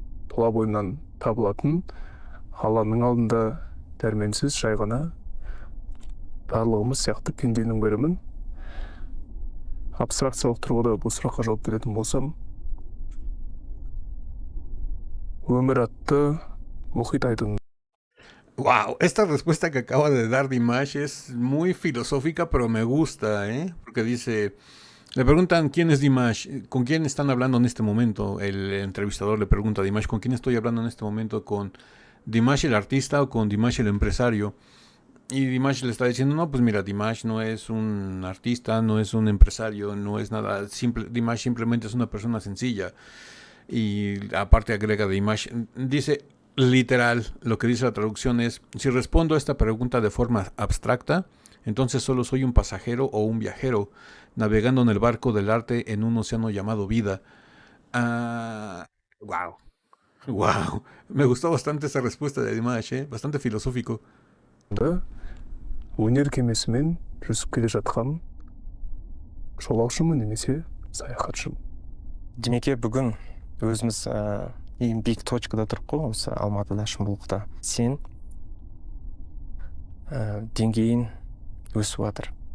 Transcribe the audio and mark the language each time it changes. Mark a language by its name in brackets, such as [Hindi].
[Kazakh] тұла бойынан табылатын Алланың алдында дәрменсіз жай ғана барлығымыз сияқты пенденің бірімін. Абстракциялық тұрғыда бұл сұраққа жауап беретін болсам, өмір атты мұхит айдын. [Spanish] Wow, esta respuesta que acaba de dar Dimash es muy filosófica, pero me gusta, ¿eh? Porque dice, le preguntan quién es Dimash, con quién están hablando en este momento. El entrevistador le pregunta a Dimash, ¿con quién estoy hablando en este momento? ¿Con Dimash el artista o con Dimash el empresario? Y Dimash le está diciendo, no, pues mira, Dimash no es un artista, no es un empresario, no es nada simple. Dimash simplemente es una persona sencilla. Y aparte agrega Dimash, dice literal, lo que dice la traducción es, si respondo a esta pregunta de forma abstracta, entonces solo soy un pasajero o un viajero navegando en el barco del arte en un océano llamado vida. Wow. Wow. Me gustó bastante esa respuesta de Dimash, bastante filosófico. [Kazakh] Өнер кемесімен жүзіп келе жатқан жолаушымын немесе саяхатшымын. Демеке бүгін өзіміз ең биік точкада тұрып қой, осы Алматыда, Шымбұлақта. Сен деңгейін өсіп жатыр.